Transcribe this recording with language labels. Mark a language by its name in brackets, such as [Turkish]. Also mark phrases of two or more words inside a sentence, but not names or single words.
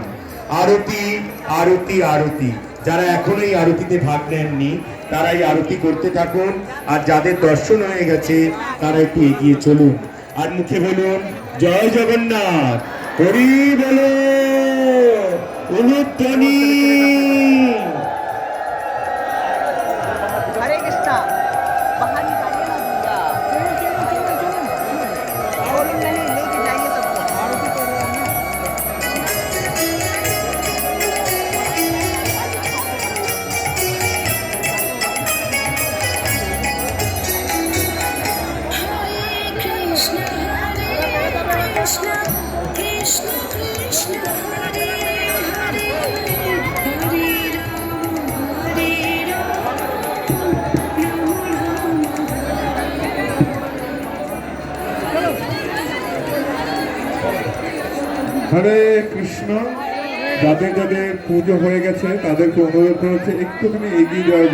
[Bangla] আরতি আরতি আরতি। যারা এখনো এই আরতিতে ভাগ নেননি তারা এই আরতি করতে থাকুন। আর যাদের দর্শন হয়ে গেছে তারা একটু এগিয়ে চলুন আর মুখে বলুন জয় জগন্নাথ, হরি বলো, উলুধ্বনি। [Hindi] हरे कृष्णा बाहर निकालिए ना भैया, और नहीं लेके जाइए सबको। आरती कर रहे हैं कृष्ण कृष्ण कृष्ण हरे हरे, हरे [Bangla] হরে কৃষ্ণ। যাদের যাদের পুজো হয়ে গেছে তাদেরকে অনুরোধ করেছে একটুখানি এগিয়ে যাওয়ার।